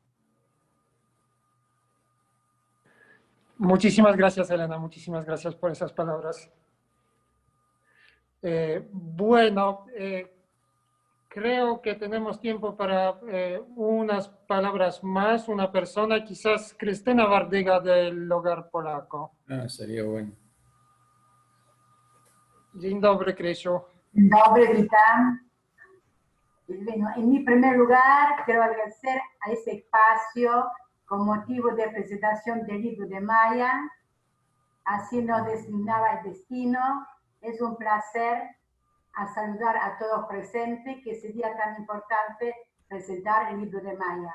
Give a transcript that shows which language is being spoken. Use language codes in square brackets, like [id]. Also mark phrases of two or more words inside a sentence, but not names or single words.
[es] Muchísimas gracias, Elena, muchísimas gracias por esas palabras. Bueno, creo que tenemos tiempo para unas palabras más. Una persona, quizás Krystyna Wardyga del Hogar Polaco. Ah, sería bueno. [pl] Dzień dobry, Krysiu. Dzień dobry, witam. [es] Bueno, en mi primer lugar, quiero agradecer a este espacio con motivo de presentación del libro de Maya, Así nos designaba el destino. Es un placer a saludar a todos presentes, que ese día tan importante presentar el libro de Maya.